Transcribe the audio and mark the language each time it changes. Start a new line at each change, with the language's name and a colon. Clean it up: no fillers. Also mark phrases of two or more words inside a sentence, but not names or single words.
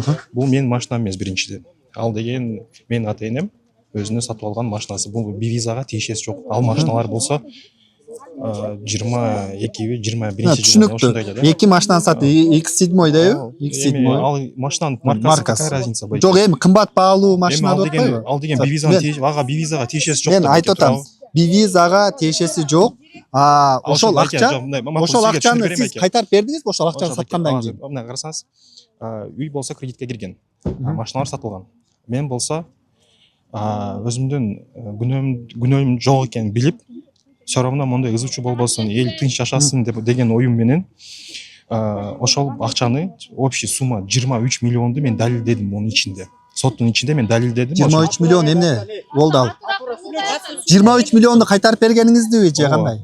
Kyrgyz: Бул менин машинам эмес биринчиден. Ал деген менин ата-энем өзүнө сатып алган машинасы. Бул визага тиешеси жок. Ал машиналар болсо 22 21 жылда ошондой эле да. Эки машинаны сатты, X7 дейби? X7. Ал машинанын маркасы
Russian: какая разница будет?
Kyrgyz: Жок, эми кымбат баалуу машина Ал деп атпайбы? деген визага тиешеси жок. Мен айтып атам, визага тиешеси жок. Ошол акчаны сиз кайтарып бердиңизби? Ошол акчаны саткандан кийин. Мына карасаңыз, үй болсо кредитке кирген. Машиналар сатылган. Мен болсо өзүмдүн күнөөм жок экенин билип,
Russian: все равно
Kyrgyz: мондай ызычуу болбосун, эл тынч жашасын деген оюм менен ошол акчаны
Russian: общий сумма
Kyrgyz: 23 миллионду мен далилдедим монун ичинде. соттун ичинде мен далилдедим. 23 миллион эмне болду ал? 23 миллионду кайтарып бергениңиздиби же кандай?